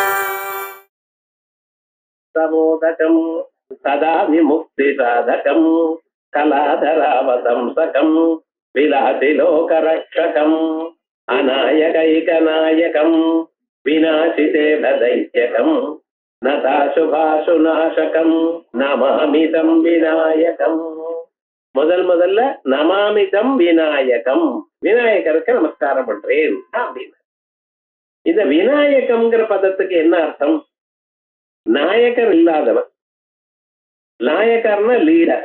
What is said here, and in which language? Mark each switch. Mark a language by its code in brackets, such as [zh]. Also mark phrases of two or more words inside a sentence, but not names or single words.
[sa] समोदकं सदा विमुक्तिसाधकं कलाधरावतंसकं विलासिलोकरक्षकम् अनायकैकनायकं विनाशिते भदैत्यकम् नताशुभाशुनाशकम् नमामितम् विनायकम्. [ta] முதல்ல [sa] नमामितम् विनायकम्, [ta] விநாயகருக்கு நமஸ்காரம் பண்றேன் அப்படின்னு. இந்த விநாயகம்ங்கிற பதத்துக்கு என்ன அர்த்தம்? நாயகர் இல்லாதவர். நாயகர்னா லீடர்.